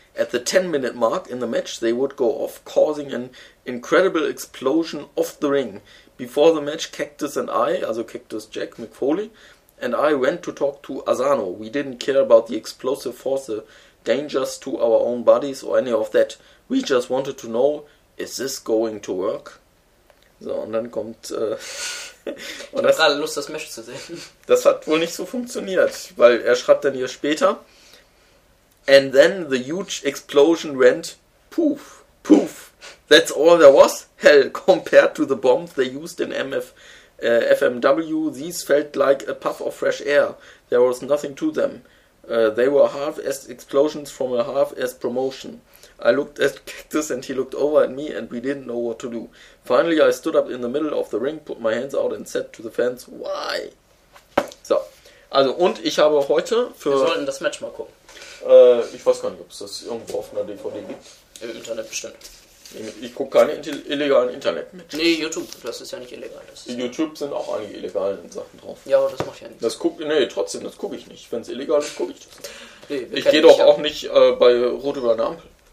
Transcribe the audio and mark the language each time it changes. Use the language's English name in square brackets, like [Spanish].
[English] At the 10-minute mark in the match, they would go off, causing an incredible explosion off the ring. Before the match, Cactus and I, also Cactus Jack McFoley, and I went to talk to Asano. We didn't care about the explosive force, the dangers to our own bodies or any of that. We just wanted to know, is this going to work? [German] So, und dann kommt... Und ich hab gerade Lust, das Match zu sehen. Das hat wohl nicht so funktioniert, weil er schreibt dann hier später. [English] And then the huge explosion went poof, poof. That's all there was? Hell, compared to the bombs they used in FMW, these felt like a puff of fresh air. There was nothing to them. They were half as explosions from a half as promotion. I looked at Cactus and he looked over at me and we didn't know what to do. Finally, I stood up in the middle of the ring, put my hands out and said to the fans, why? [German] So, also und ich habe heute für... Wir sollten das Match mal gucken. Ich weiß gar nicht, ob es das irgendwo auf einer DVD gibt. Im Internet bestimmt. Ich gucke keine illegalen Internet-Matches. Nee, YouTube, das ist ja nicht illegal. Das ist YouTube sind auch einige illegalen Sachen drauf. Ja, aber das macht ja nichts. Das guck, nee, trotzdem, das gucke ich nicht. Wenn es illegal ist, gucke ich das. Nee, ich gehe doch auch nicht bei Rot über eine Ampel.